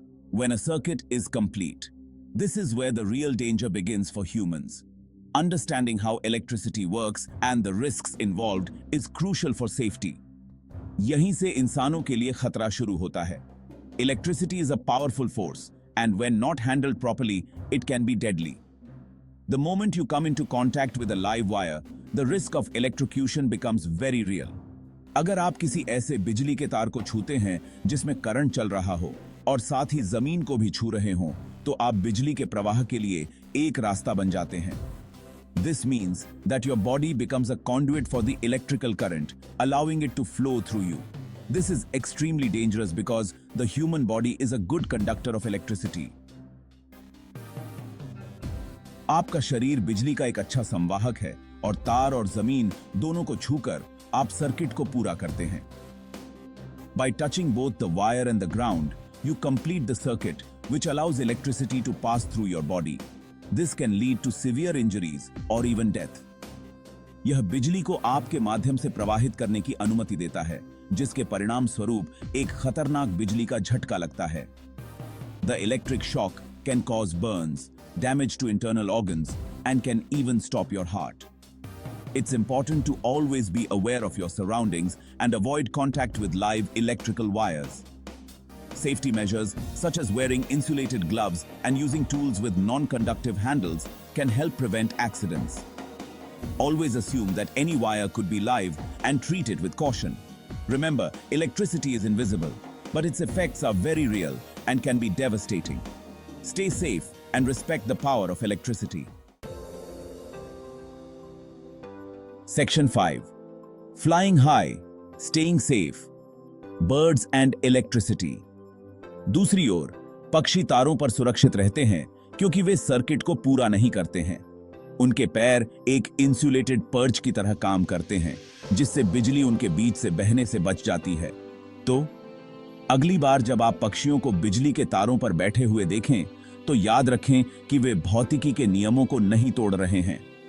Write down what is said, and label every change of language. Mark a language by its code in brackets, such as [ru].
[en] When a circuit is complete, this is where the real danger begins for humans. Understanding how electricity works and the risks involved is crucial for safety. [hi] यहीं से इंसानों के लिए खतरा शुरू होता है। [en] Electricity is a powerful force, and when not handled properly, it can be deadly. The moment you come into contact with a live wire, the risk of electrocution becomes very real. [hi] अगर आप किसी ऐसे बिजली के तार को छूते हैं जिसमें करंट चल रहा हो और साथ ही जमीन को भी छू रहे हों, तो आप बिजली के प्रवाह के लिए एक रास्ता बन जाते हैं। [en] This means that your body becomes a conduit for the electrical current, allowing it to flow through you. This is extremely dangerous because the human body is a good conductor of electricity. [hi] आपका शरीर बिजली का एक अच्छा संवाहक है और तार और जमीन दोनों को छूकर आप सर्किट को पूरा करते हैं। [en] By touching both the wire and the ground, you complete the circuit, which allows electricity to pass through your body. This can lead to severe injuries or even death. [hi] यह बिजली को आपके माध्यम से प्रवाहित करने की अनुमति देता है, जिसके परिणाम स्वरूप एक खतरनाक बिजली का झटका लगता है। [en] The electric shock can cause burns, damage to internal organs, and can even stop your heart. It's important to always be aware of your surroundings and avoid contact with live electrical wires. Safety measures such as wearing insulated gloves and using tools with non-conductive handles can help prevent accidents. Always assume that any wire could be live and treat it with caution. Remember, electricity is invisible, but its effects are very real and can be devastating. Stay safe and respect the power of electricity. Section 5. Flying high, staying safe, birds and electricity. [hi] दूसरी ओर पक्षी तारों पर सुरक्षित रहते हैं क्योंकि वे circuit को पूरा नहीं करते हैं। उनके पैर एक इंसुलेटेड पर्च की तरह काम करते हैं, जिससे बिजली उनके बीच से बहने से बच जाती है। तो अगली बार जब आप पक्षियों को बिजली के तारों पर बैठे हुए देखें, तो याद रखें कि वे भौतिकी के नियमों को नहीं तोड़ रहे हैं।